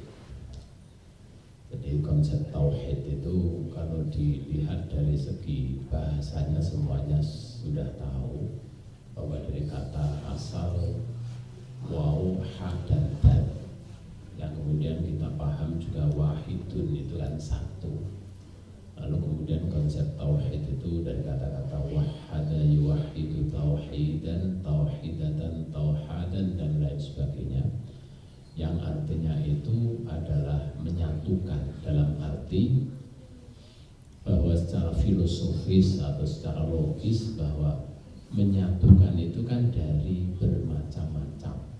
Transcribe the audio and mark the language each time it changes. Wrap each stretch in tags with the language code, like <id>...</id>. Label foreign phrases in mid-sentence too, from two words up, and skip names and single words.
<id>Jadi konsep tauhid itu kalau dilihat dari segi bahasanya semuanya sudah tahu bahwa dari kata asal waw, ha, dan dal yang kemudian kita paham juga wahidun itu kan satu. Lalu kemudian konsep tauhid itu dari kata-kata</id> <ar>wahada yuwahidu tauhidan, tauhidatan, tauhadan</ar> <id>dan lain sebagainya, yang artinya itu adalah menyatukan, dalam arti bahwa secara filosofis atau secara logis bahwa menyatukan itu kan dari bermacam-macam.</id>